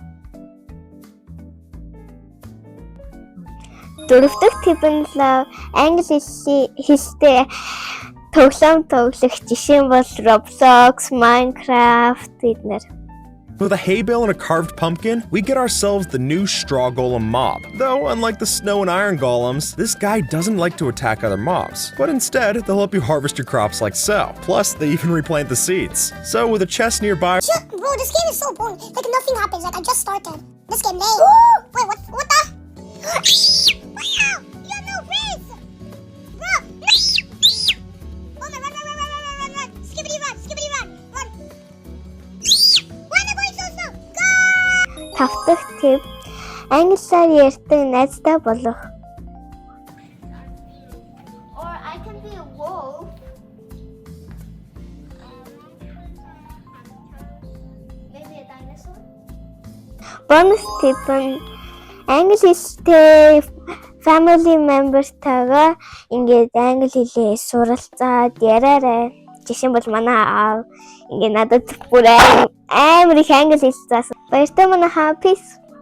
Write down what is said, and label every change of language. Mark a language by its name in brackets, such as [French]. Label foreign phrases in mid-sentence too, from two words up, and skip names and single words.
[Mongolian] Дөрөв дэх тип нь англи хэлтэй тоглоом тоглох. Жишээ нь бол Roblox, Minecraft эднэр. [English] With a hay bale and a carved pumpkin, we get ourselves the new straw golem mob. Though, unlike the snow and iron golems, this guy doesn't like to attack other mobs. But instead, they'll help you harvest your crops like so. Plus, they even replant the seeds. So, with a chest nearby... Bro, this game is so boring. Like nothing happens. Like I just started. This game lame. Wait, what the? Wow! You have no face! Bro! Oh my, run! Skippity run! Run! Why am I going so slow? Go! [Mongolian] Тав дахь тип англиар ярьдаг найзтай болох. [English] Or I can be a wolf. Maybe a dinosaur? Bonus tip [Mongolian] нь англи хэлтэй [English] family members- [Mongolian] тайгаа ингээд англи хэлээ суралцаад яраарай. Жишээ нь бол манай аав ингээд надад бүр амар их англи хэл заасан. Баяртай манайхаа peace.